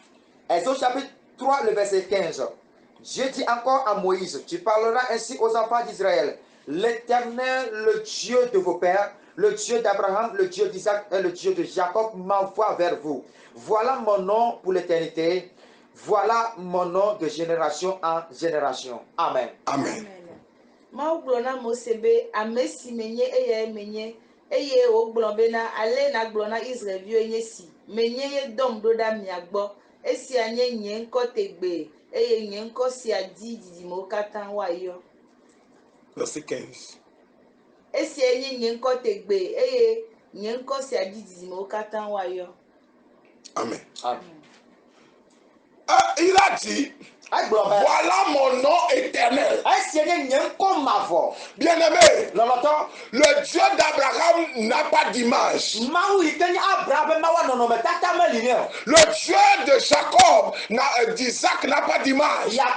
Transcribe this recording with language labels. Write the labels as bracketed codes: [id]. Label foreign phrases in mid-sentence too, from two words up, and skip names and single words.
[fr] Exode chapitre 3, le verset 15. Dieu dit encore à Moïse, tu parleras ainsi aux enfants d'Israël. L'Éternel, le Dieu de vos pères, le Dieu d'Abraham, le Dieu d'Isaac et le Dieu de Jacob m'envoie vers vous. Voilà mon nom pour l'éternité. Voilà mon nom de génération en génération. Amen. Amen. [ee] Eye o gblɔ bena ale na gblɔ na Israelviwo nye si menye ye dɔm ɖo ɖa mia gbɔ esia nye nye ŋkɔ tegbe eye nye ŋkɔ sia di dzidzimewo katã woayɔ. [fr] Verset 15. [ee] Esia nye nye ŋkɔ tegbe eye nye ŋkɔ sia di dzidzimewo katã woayɔ. [fr] Amen. Amen. Il a dit, voilà mon nom éternel. Bien-aimé, le Dieu d'Abraham n'a pas d'image. Le Dieu de Jacob, d'Isaac n'a pas d'image.